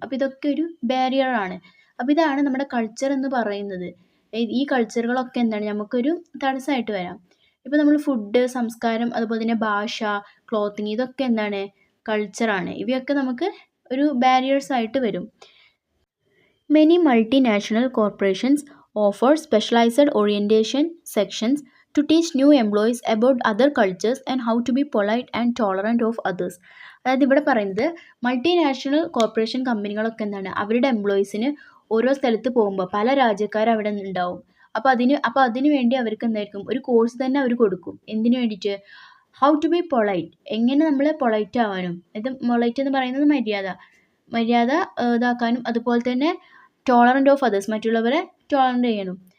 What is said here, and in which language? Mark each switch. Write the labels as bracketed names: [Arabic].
[Malayalam] അപ്പോൾ ഇതൊക്കെ ഒരു ബാരിയറാണ്. അപ്പോൾ ഇതാണ് നമ്മുടെ കൾച്ചർ എന്ന് പറയുന്നത്. ഈ കൾച്ചറുകളൊക്കെ എന്താണ് നമുക്കൊരു തടസ്സമായിട്ട് വരാം. ഇപ്പോൾ നമ്മൾ ഫുഡ്, സംസ്കാരം, അതുപോലെ തന്നെ ഭാഷ, ക്ലോത്തിങ് ഇതൊക്കെ എന്താണ് കൾച്ചറാണ്. ഇവയൊക്കെ നമുക്ക് ഒരു ബാരിയേഴ്സ് ആയിട്ട് വരും. [English] Many multinational corporations offer specialized orientation sections to teach new employees about other cultures and how to be polite and tolerant of others. [Malayalam] അതായത് ഇവിടെ പറയുന്നത് മൾട്ടിനാഷണൽ കോർപ്പറേഷൻ കമ്പനികളൊക്കെ എന്താണ് അവരുടെ എംപ്ലോയീസിന് ഓരോ സ്ഥലത്ത് പോകുമ്പോൾ പല രാജ്യക്കാർ അവിടെ ഉണ്ടാവും. അപ്പോൾ അതിന് വേണ്ടി അവർക്ക് എന്തായിരിക്കും ഒരു കോഴ്സ് തന്നെ അവർ കൊടുക്കും. എന്തിനു വേണ്ടിയിട്ട്? [English] how to be polite, [Malayalam] എങ്ങനെ നമ്മൾ പൊളൈറ്റ് ആവാനും. ഇത് പൊളൈറ്റ് എന്ന് പറയുന്നത് മര്യാദ ഇതാക്കാനും, അതുപോലെ തന്നെ [English] tolerant of others, [Malayalam] മറ്റുള്ളവരെ ടോളറൻ്റ് ചെയ്യാനും.